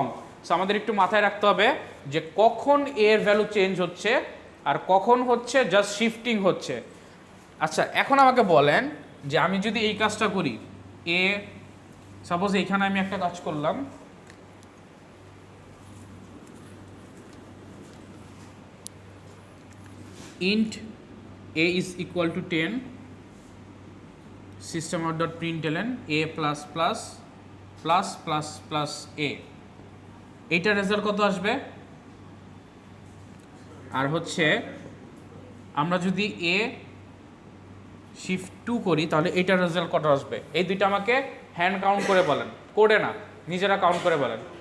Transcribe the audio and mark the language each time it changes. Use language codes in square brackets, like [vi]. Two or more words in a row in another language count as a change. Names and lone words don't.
[bn] সো আমাদের একটু মাথায় রাখতে হবে যে কখন এ এর [en] value change [bn] হচ্ছে আর কখন হচ্ছে [en] just shifting [bn] হচ্ছে। আচ্ছা এখন আমাকে বলেন যে আমি যদি এই কাজটা করি, এ সাপোজ এইখানে আমি একটা কাজ করলাম, [en] int a is equal to 10 system out dot println a plus plus plus plus plus a, [bn] এইটার রেজাল্ট কত আসবে? আর হচ্ছে আমরা যদি a শিফট 2 করি তাহলে এইটার রেজাল্ট কত আসবে? এই দুইটা আমাকে [en] hand count [bn] করে বলেন, কোডে না, নিজেরা কাউন্ট করে বলেন।